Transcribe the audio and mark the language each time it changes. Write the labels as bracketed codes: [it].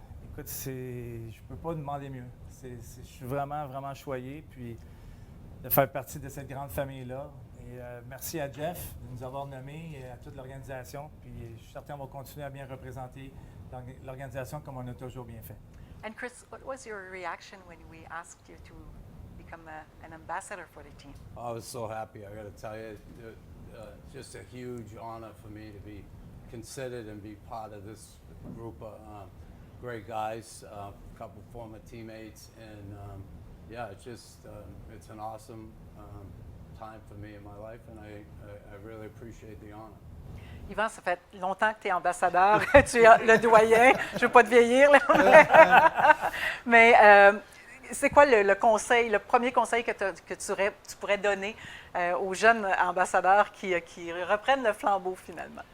[fr] écoute, je ne peux pas demander mieux. Je suis vraiment, vraiment choyé, puis de faire partie de cette grande famille-là. Et merci à Jeff de nous avoir nommés et à toute l'organisation. Puis je suis certain qu'on va continuer à bien représenter l'organisation comme on a toujours bien fait. [en] And Chris, what was your reaction when we asked you to become an ambassador for the team? I was so happy, I got to tell you. Just a huge honor for me to be considered and be part of this group of great guys, a couple former teammates, and yeah, it's an awesome time for me in my life, and I really appreciate the honor. [fr] Yvan, ça fait longtemps que tu es ambassadeur, tu es le doyen, je ne veux pas te vieillir, là, mais c'est quoi le conseil, le premier conseil que tu pourrais donner aux jeunes ambassadeurs qui reprennent le flambeau finalement?